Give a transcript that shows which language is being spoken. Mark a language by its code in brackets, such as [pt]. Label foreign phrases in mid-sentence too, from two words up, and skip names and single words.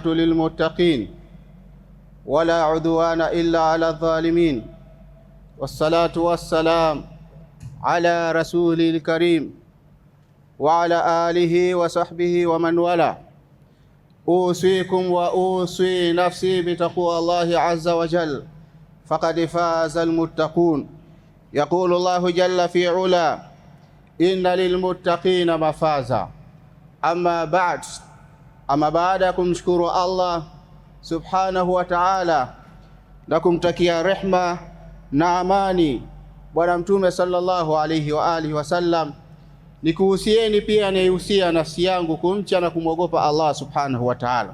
[ar] للمتقين ولا عدوان إلا على الظالمين والصلاة والسلام على رسول الكريم وعلى آله وصحبه ومن والاه. أوصيكم وأوصي نفسي بتقوى الله عز وجل فقد فاز المتقون. يقول الله جل في علا: إن للمتقين مفازا. [sw] Amma baada ya kumshukuru Allah [ar] سبحانه وتعالى [sw] na kumtakia rehma na amani Bwana Mtume [ar] صلى الله عليه وعلى آله وسلم, [sw] nikuhusieni pia nihusia nafsi yangu kumcha na kumwogopa Allah [ar] سبحانه وتعالى.